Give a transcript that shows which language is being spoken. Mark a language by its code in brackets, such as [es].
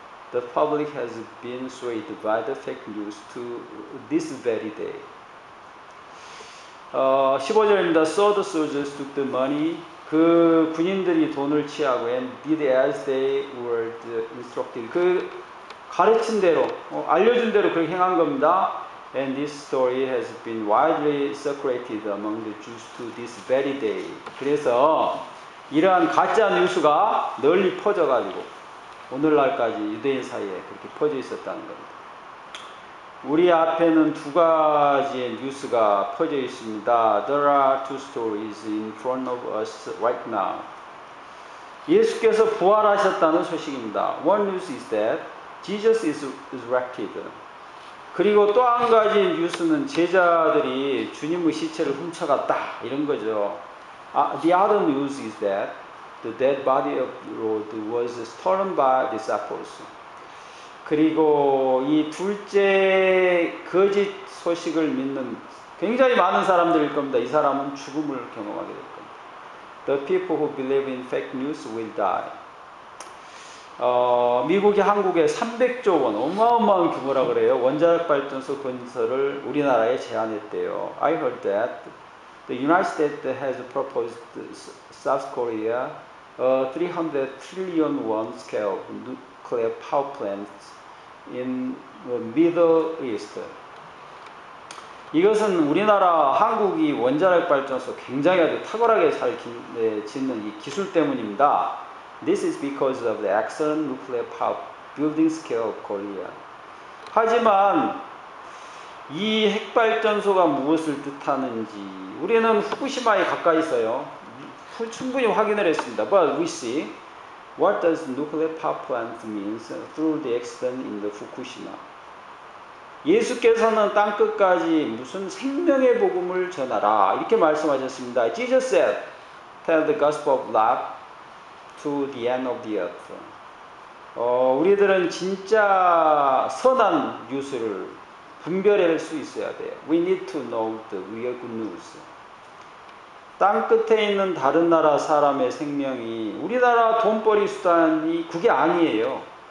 [en] The public has been swayed by the fake news to this very day. [ko] 15절입니다. [en] So the soldiers took the money. [ko] 그 군인들이 돈을 취하고 [en] and did as they were instructed. [ko] 그 가르친 대로, 알려준 대로 그렇게 행한 겁니다. [en] And this story has been widely circulated among the Jews to this very day. [ko] 그래서 이러한 가짜 뉴스가 널리 퍼져가지고 오늘날까지 유대인 사이에 그렇게 퍼져 있었다는 겁니다. 우리 앞에는 두 가지의 뉴스가 퍼져 있습니다. [en] There are two stories in front of us right now. [ko] 예수께서 부활하셨다는 소식입니다. [en] One news is that Jesus is resurrected. [ko] 그리고 또 한 가지 뉴스는 제자들이 주님의 시체를 훔쳐갔다 이런 거죠. [en] The other news is that the dead body of the Lord was stolen by disciples. [ko] 그리고 이 둘째 거짓 소식을 믿는 굉장히 많은 사람들일 겁니다. 이 사람은 죽음을 경험하게 될 겁니다. [en] The people who believe in fake news will die. [ko] 미국이 한국에 300조 원, 어마어마한 규모라 그래요. 원자력 발전소 건설을 우리나라에 제안했대요. [en] I heard that the United States has proposed South Korea a 300 trillion won scale nuclear power plants in the Middle East. [ko] 이것은 우리나라 한국이 원자력 발전소 굉장히 아주 탁월하게 잘 짓는 이 기술 때문입니다. [en] This is because of the excellent nuclear power building skill of Korea. [ko] 하지만 이 핵발전소가 무엇을 뜻하는지 우리는 후쿠시마에 가까이 있어요. 충분히 확인을 했습니다. [en] But we see what does nuclear power plant means through the accident in the Fukushima. [ko] 예수께서는 땅끝까지 무슨 생명의 복음을 전하라 이렇게 말씀하셨습니다. [en] Jesus said, tell the gospel of life to the end of the earth. [ko] 우리들은 진짜 선한 뉴스를 분별할 수 있어야 돼요. [en] We need to know the real good news. [ko] 땅 끝에 있는 다른 나라 사람의 생명이 우리나라 돈벌이 수단이 그게 아니에요.